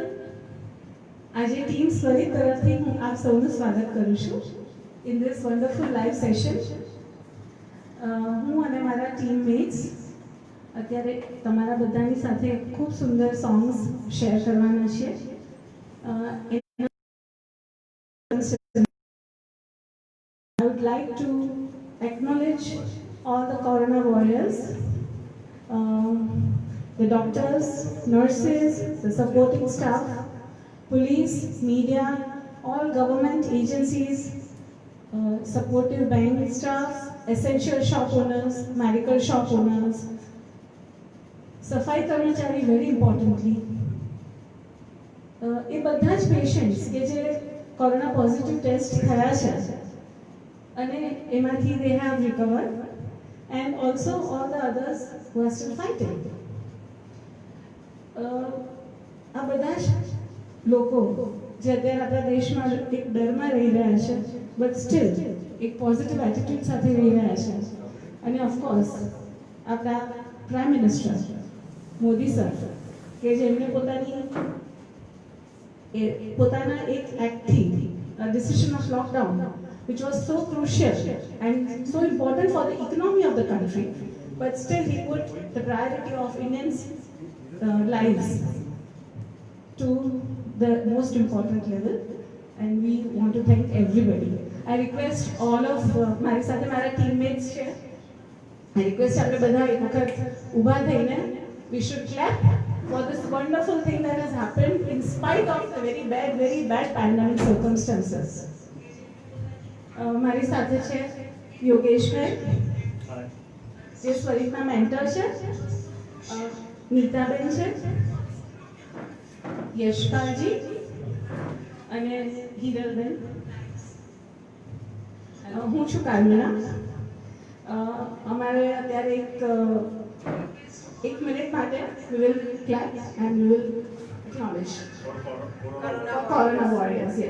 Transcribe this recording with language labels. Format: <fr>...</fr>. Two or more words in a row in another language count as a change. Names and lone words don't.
<gu>આજે ટીમ સ્વરિત તરફથી હું આપ સૌનું સ્વાગત કરું છું</gu> <en>in this wonderful live session.</en> <gu>હું અને મારા ટીમમેટ્સ અત્યારે તમારા બધાની સાથે ખૂબ સુંદર સોંગ્સ શેર કરવાના છીએ.</gu> <en>I would like to acknowledge all the corona warriors, the doctors, nurses, the supporting staff, police, media, all government agencies, supportive bank staff, essential shop owners, medical shop owners,</en> <gu>સફાઈ કર્મચારી</gu> <en>very importantly.</en> <gu>એ બધા જ પેશન્ટ્સ કે જે</gu> <en>corona positive test</en> <gu>થયા છે અને એમાંથી</gu> <en>they have recovered, and also all the others who are still fighting.</en> <gu>આ બધા જ લોકો જે અત્યારે આપણા દેશમાં એક ડરમાં રહી રહ્યા છે</gu> <en>but still</en> <gu>એક</gu> <en>positive attitude</en> <gu>સાથે રહી રહ્યા છે. અને ઓફકોર્સ આપણા પ્રાઇમ મિનિસ્ટર મોદી સર કે જેમણે પોતાના એક એક્ટથી</gu> <en>decision of lockdown, which was so crucial and so important for the economy of the country, but still he put the priority of Indians' lives to the most important level, and we want to thank everybody. I request all of</en> <gu>મારી સાથે મારા</gu> <en>teammates છે. I request</en> <gu>આપણે બધા એક વખત ઊભા થઈને</gu> <en>we should clap for this wonderful thing that has happened in spite of the very bad pandemic circumstances.</en> <gu>મારી સાથે છે યોગેશભાઈ જે સ્વરિતના મેન્ટર છે, નીતાબેન છે, યશપાલજી અને હિરલબેન. હું છું કામિના. અમારે અત્યારે એક મિનિટ માટે</gu> <en>we will clap and we will acknowledge Corona warriors.</en> <gu>Yes.</gu>